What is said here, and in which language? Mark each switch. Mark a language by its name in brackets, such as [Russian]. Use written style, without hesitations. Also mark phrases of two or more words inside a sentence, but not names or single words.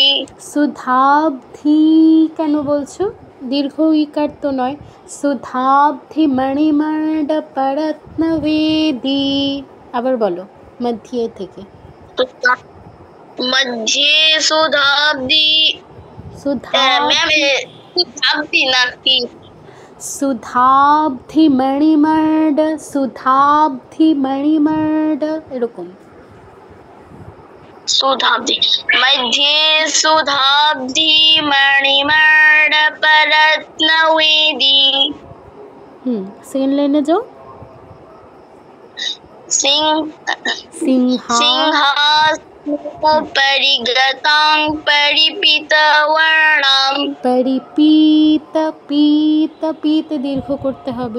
[Bangla] সুধাবধি কেন বলছো? দীর্ঘ ইকার তো নয়। [Sanskrit] সুধাবধি মণিমণ্ডপরত্নবেদী। [Bangla] আবার বলো মধ্যে থেকে। [Sanskrit] मध्ये सुधाब्धि सुधाब्धि नाकी সুধাবধি মণিমণ্ড, সুধাবধি মণিমণ্ড, এরকম। सुधाब्धि मध्ये सुधाब्धि मणिमर्दपरत्नवेदी। [Bangla] সেকেন্ড লাইনে যাও। [Sanskrit] सिंहासनोपरिगतां परिपितवर्णां। [Bangla] পরিপিত, পিত, পিত দীর্ঘ করতে হবে।